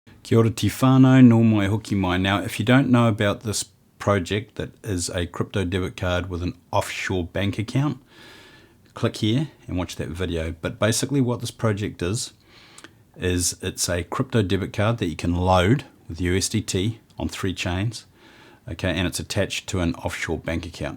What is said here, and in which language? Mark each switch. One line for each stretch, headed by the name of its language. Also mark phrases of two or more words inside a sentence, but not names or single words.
Māori: Kia ora te whānau, nō mai hoki mai.
English: Now, if you don't know about this project that is a crypto debit card with an offshore bank account, click here and watch that video. But basically what this project is it's a crypto debit card that you can load with USDT on 3 chains, okay, and it's attached to an offshore bank account.